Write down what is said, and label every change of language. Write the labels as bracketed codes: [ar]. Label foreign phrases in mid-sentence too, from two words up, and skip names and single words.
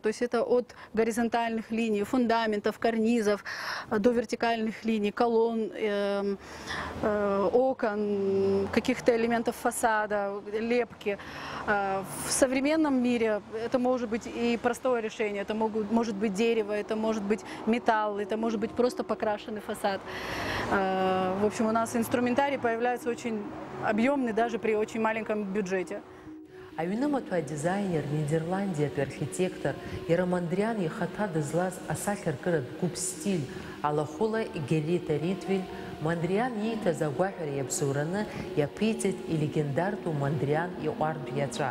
[ru] То есть это от горизонтальных линий, фундаментов, карнизов, до вертикальных линий, колонн, окон, каких-то элементов фасада, лепки. В современном мире это может быть и простое решение. Это может быть дерево, это может быть металл, это может быть просто покрашенный фасад. В общем, у нас инструментарий появляется очень объемный даже при очень маленьком бюджете. [ab] Аҩнымаҭәа адизайнер, Нидерландиатәи архитектор иара Мандриан ихаҭа дызлаз асахьаркыратә гәыԥ стиль алахәыла Гелита Ритвель Мандриан ииҭаз агәаҳәара иабзоураны иаԥиҵеит илегендартәу Мандриан иҟәардә иаҵәа.